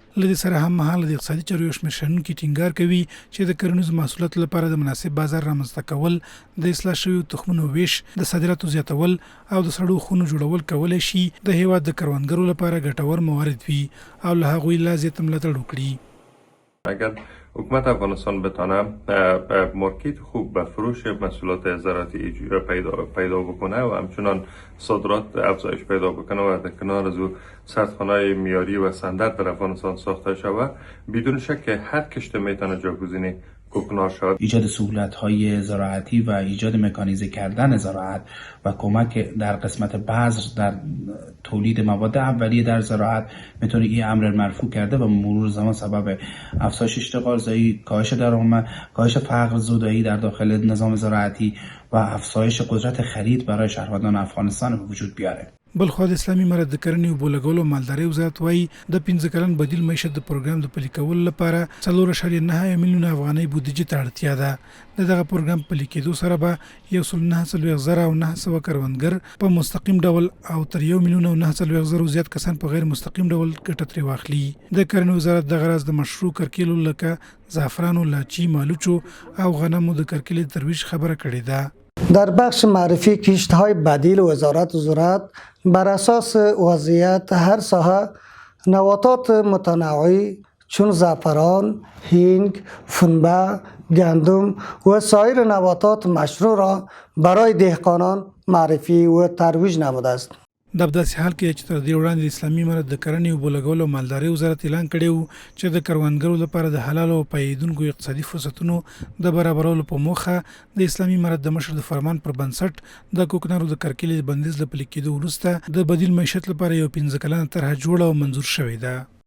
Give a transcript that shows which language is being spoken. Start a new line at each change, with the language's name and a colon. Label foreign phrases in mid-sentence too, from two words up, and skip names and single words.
Pashto: له دې سره هم مهاله د اقتصادي چارو یو شمېر شنونکي ټینګار کوي چې د کرنیزو محصولاتو لپاره د مناسب بازار رامنځته کول، د اصلاح شویو تخمونو ویش، د صادراتو زیاتول او د سړو خونو جوړول کولی شي د هیواد د کروندګرو لپاره ګټور موارد وي او له هغوی لا زیات ملاتړ وکړي.
Persian: اگر حکومت افغانستان بتانه مارکت خوب به فروش محصولات زراعتی پیدا بکنه و همچنان صادرات افزایش پیدا بکنه و در کنار از او سردخانه‌های معیاری و استاندارد در افغانستان ساخته شود، بدون شک هر کشته میتونه جایگزین کوکنار شد. ایجاد سهولت‌های زراعتی و ایجاد مکانیزه کردن زراعت و کمک در قسمت بذر در تولید مواد اولیه در زراعت میتونه این امر مرفوع کرده و مرور زمان سبب افزایش اشتغال زایی، کاهش درآمد، کاهش فقر زدایی در داخل نظام زراعتی و افزایش قدرت خرید برای شهروندان افغانستان به وجود بیاره.
Pashto: بلخوا د اسلامي امارت د کرنې اوبو لګولو او مالدارۍ وزارت وایي د 15 کلن بدیل معیشت د پروګرام د پلي کولو لپاره 4.9 میلیونه افغانۍ بودیجې ته اړتیا ده. د دغه پروګرام پلي کېدو سره به 1,940,900 کروندګر په مستقیم ډول او تر 1,940,000 زیات کسان په غیر مستقیم ډول ګټه ترې واخلي. د کرنې وزارت دغه راز د مشروع کرکیلو لکه زعفرانو، لاچي، مالوچو او غنمو د کرکیلې ترویج خبره کړې ده.
Persian: در بخش معرفی کشت‌های بدیل وزارت زراعت بر اساس وضعیت هر ساحه نباتات متنوعی چون زعفران، هینگ، پنبه، گندم و سایر نباتات مشروع را برای دهقانان معرفی و ترویج نموده است.
Pashto: د داسې حال کې چې تر دې وړاندې د اسلامي امارت د کرنې اوبو لګولو او مالدارۍ وزارت اعلان کړی و چې د کروندګرو لپاره د حلالو او پایېدونکو اقتصادي فرصتونو د برابرولو په موخه د اسلامي امارت د مشر د فرمان پر بنسټ د کوکنارو د کرکیلې د بندیز له پلي کېدو وروسته د بدیل معیشت لپاره یو 15 کلنه طرحه جوړه او منظور شوې ده.